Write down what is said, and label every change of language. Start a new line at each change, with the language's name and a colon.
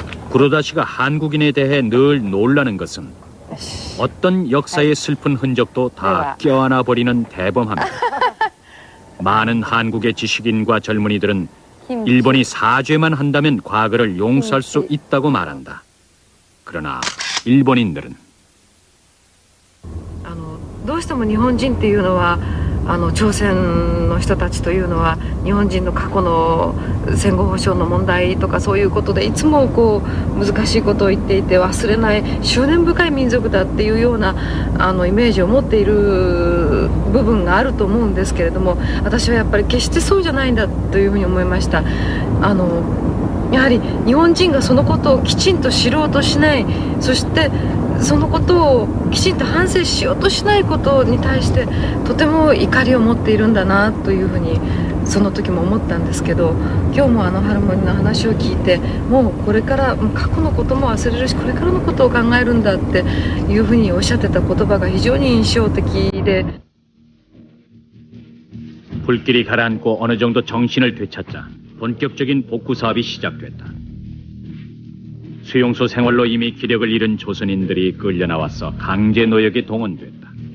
Korean: 구로다 씨가 한국인에 대해 늘 놀라는 것은 어떤 역사의 슬픈 흔적도 다 껴안아 버리는 대범함이다. 많은 한국의 지식인과 젊은이들은 일본이 사죄만 한다면 과거를 용서할 수 있다고 말한다. 그러나 일본인들은
Japanese: どうしても日本人っていうのは朝鮮の人たちというのは日本人の過去の戦後保障の問題とかそういうことでいつもこう難しいことを言っていて忘れない執念深い民族だっていうようなイメージを持っている部分があると思うんですけれども、私はやっぱり決してそうじゃないんだというふうに思いました。やはり日本人がそのことをきちんと知ろうとしない、そしてそのことをきちんと反省しようとしないことに対してとても怒りを持っているんだなというふうにその時も思ったんですけど、今日もハルモニの話を聞いて、もうこれから過去のことも忘れるしこれからのことを考えるんだっていうふうにおっしゃってた言葉が非常に印象的で。
Korean: 불길이 가라앉고 어느 정도 정신을 되찾자 본격적인 복구 사업이 시작됐다. 수용소 생활로 이미 기력을 잃은 조선인들이 끌려나와서 강제 노역에 동원됐다.